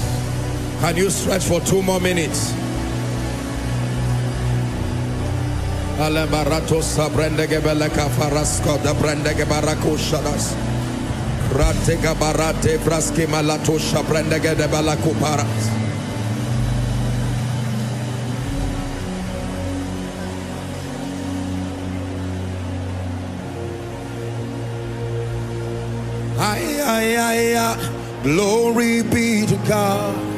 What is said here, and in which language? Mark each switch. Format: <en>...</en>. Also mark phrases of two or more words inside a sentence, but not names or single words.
<en>Can you stretch for 2 more minutes? Alebarato sabrendege beleka farasko da brendege barako shadas. Ratega barate fraski malato shabrendege de balako paras. Glory be to God.</en>